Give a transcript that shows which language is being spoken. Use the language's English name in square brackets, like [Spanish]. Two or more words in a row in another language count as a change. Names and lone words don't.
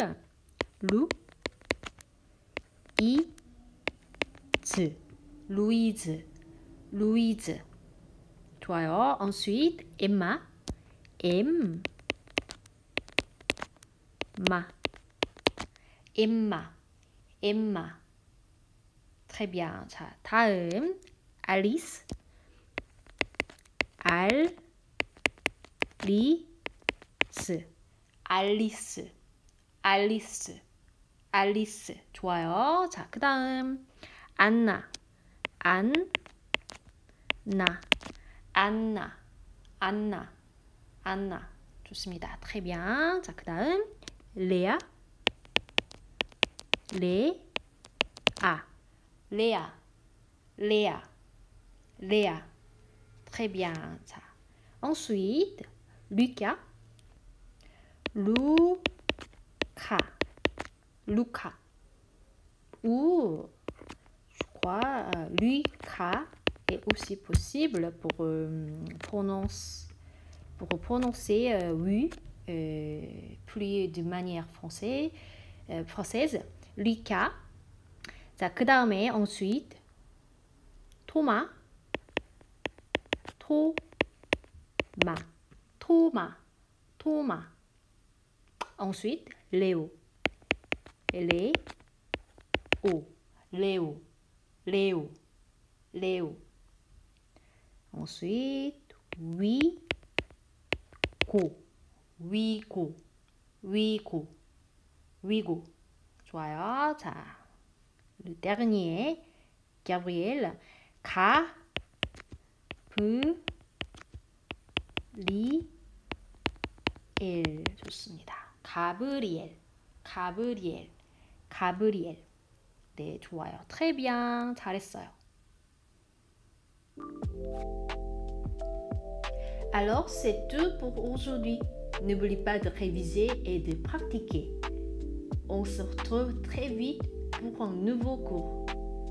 [French] Lu, I, Z. [Korean] Louise. Louise. 좋아요. [French] Ensuite, Emma. Emma. Emma. Emma. Très bien. [Korean] 자, 다음 Alice. Alice. Alice. Alice. 좋아요. 자, 그 다음 안나. 안나. 안나. 안나. 안나. 좋습니다. [French] Très bien. [Korean] 자, 그 다음 레아. 레아. 레아. 레아. 레아. [French] Très bien. 자, ensuite Lucas. Luca. Luca. Ou je crois Lucas est aussi possible pour prononcer oui plus de manière française. Lucas. [Korean] 자, 그 다음에 ensuite Thomas. Thomas. [French] Ensuite Léo. Léo. Ensuite Wigo. [Korean] 좋아요. 자, [French] le dernier Gabriel. [Korean] 가브리엘. 좋습니다. 가브리엘. 네, 좋아요. [French] Très bien. 잘했어요. Alors, c'est tout pour aujourd'hui. N'oublie pas de réviser et de pratiquer. On se retrouve très vite pour un nouveau cours.